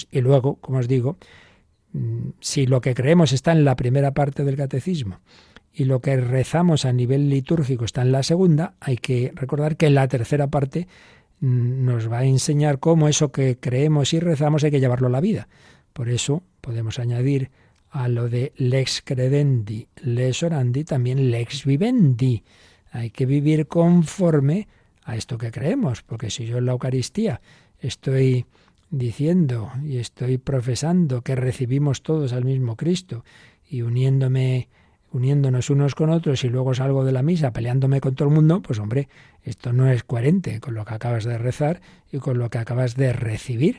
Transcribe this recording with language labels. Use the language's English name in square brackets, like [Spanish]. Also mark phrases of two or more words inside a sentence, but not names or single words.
[Spanish] Y luego, como os digo, si lo que creemos está en la primera parte del catecismo y lo que rezamos a nivel litúrgico está en la segunda, hay que recordar que en la tercera parte nos va a enseñar cómo eso que creemos y rezamos hay que llevarlo a la vida. Por eso podemos añadir a lo de [Latin] lex credendi, lex orandi, [Spanish] también [Latin] lex vivendi. [Spanish] Hay que vivir conforme a esto que creemos, porque si yo en la Eucaristía estoy diciendo y estoy profesando que recibimos todos al mismo Cristo y uniéndonos unos con otros y luego salgo de la misa peleándome con todo el mundo, pues hombre, esto no es coherente con lo que acabas de rezar y con lo que acabas de recibir.